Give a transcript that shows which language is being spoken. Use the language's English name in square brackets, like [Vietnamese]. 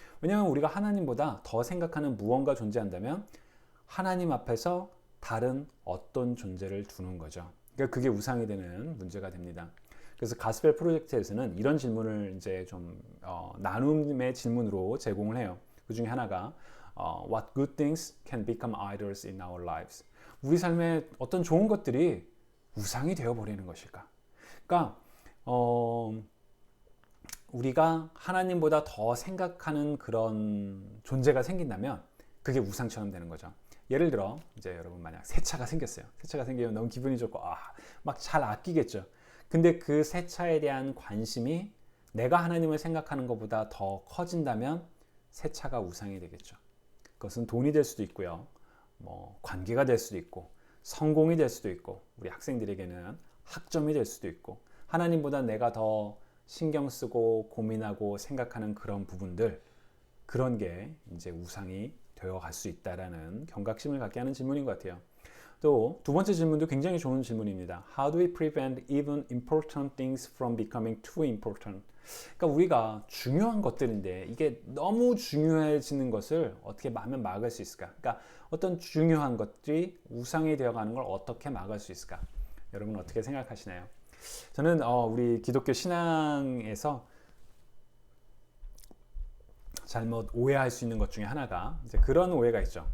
[Korean] 왜냐하면 우리가 하나님보다 더 생각하는 무언가 존재한다면 하나님 앞에서 다른 어떤 존재를 두는 거죠. 그러니까 그게 우상이 되는 문제가 됩니다. 그래서 가스펠 프로젝트에서는 이런 질문을 이제 좀 나눔의 질문으로 제공을 해요. 그 중에 하나가 [English] What good things can become idols in our lives? [Korean] 우리 삶에 어떤 좋은 것들이 우상이 되어 버리는 것일까? 그러니까 우리가 하나님보다 더 생각하는 그런 존재가 생긴다면 그게 우상처럼 되는 거죠. 예를 들어 이제 여러분 만약 새 차가 생겼어요. 새 차가 생기면 너무 기분이 좋고 막 잘 아끼겠죠. 근데 그 새 차에 대한 관심이 내가 하나님을 생각하는 것보다 더 커진다면 새 차가 우상이 되겠죠. 그것은 돈이 될 수도 있고요. 뭐 관계가 될 수도 있고 성공이 될 수도 있고 우리 학생들에게는 학점이 될 수도 있고 하나님보다 내가 더 신경 쓰고 고민하고 생각하는 그런 부분들, 그런 게 이제 우상이 되어 갈 수 있다라는 경각심을 갖게 하는 질문인 것 같아요. 또 두 번째 질문도 굉장히 좋은 질문입니다. [English] How do we prevent even important things from becoming too important? [Korean] 그러니까 우리가 중요한 것들인데 이게 너무 중요해지는 것을 어떻게 하면 막을 수 있을까? 그러니까 어떤 중요한 것들이 우상이 되어가는 걸 어떻게 막을 수 있을까? 여러분 어떻게 생각하시나요? 저는 우리 기독교 신앙에서 잘못 오해할 수 있는 것 중에 하나가 이제 그런 오해가 있죠.